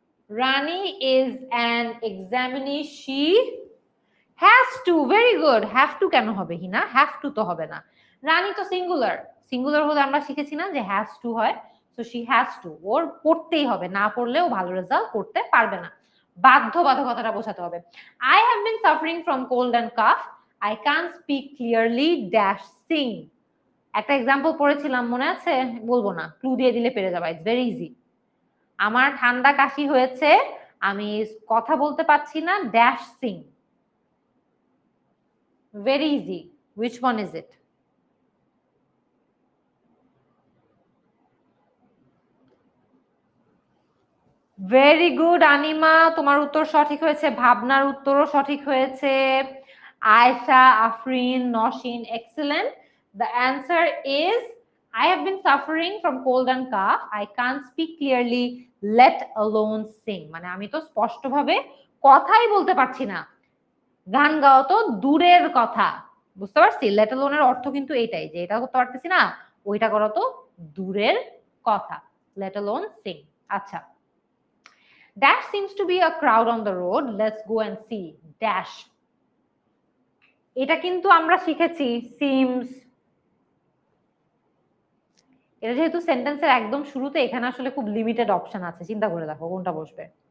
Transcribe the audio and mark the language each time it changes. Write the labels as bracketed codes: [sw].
[en] Rani is an examinee, she has to. Very good. [bn] Have to কেন হবে হিনা? Have to তো হবে না, রানী তো সিঙ্গুলার, সিঙ্গুলার হলে আমরা শিখেছি না যে has to হয়, সো [en] she has to, [bn] ওর পড়তেই হবে, না পড়লেও ভালো রেজাল্ট করতে পারবে না। বাধ্যবাধকতাটা বোঝাতে হবে। [en] I have been suffering from cold and cough, I can't speak clearly dash sing। [bn] একটা এক্সাম্পল পড়েছিলাম, মনে আছে? বলবো না, ক্লু দিয়ে দিলে পেরে যাবা, [en] It's very easy. [bn] আমার ঠান্ডা কাশি হয়েছে, আমি কথা বলতে পারছি না dash Singh. [en] Very easy, which one is it? [bn] Very good Anima, তোমার উত্তর সঠিক হয়েছে, ভাবনার উত্তরও সঠিক হয়েছে, Ayesha, Afrin, Nasin, excellent. [en] The answer is I have been suffering from cold and cough, I can't speak clearly, let alone sing। [bn] মানে আমি তো স্পষ্টভাবে কথাই বলতে পারছি না, গান গাওয়া তো দূরের কথা। বুঝতে পারছি, লেট অ্যালোনের অর্থ কিন্তু এটাই, যে এটা করতে পারতেছি না, ওইটা করা তো দূরের কথা, লেট অ্যালোন সিং। আচ্ছা, [en] dash seems to be a crowd on the road, let's go and see dash। [bn] এটা কিন্তু আমরা শিখেছি সিমস, এটা যেহেতু সেন্টেন্সের একদম শুরুতে, এখানে আসলে খুব লিমিটেড অপশন আছে, চিন্তা করে দেখো কোনটা বসবে।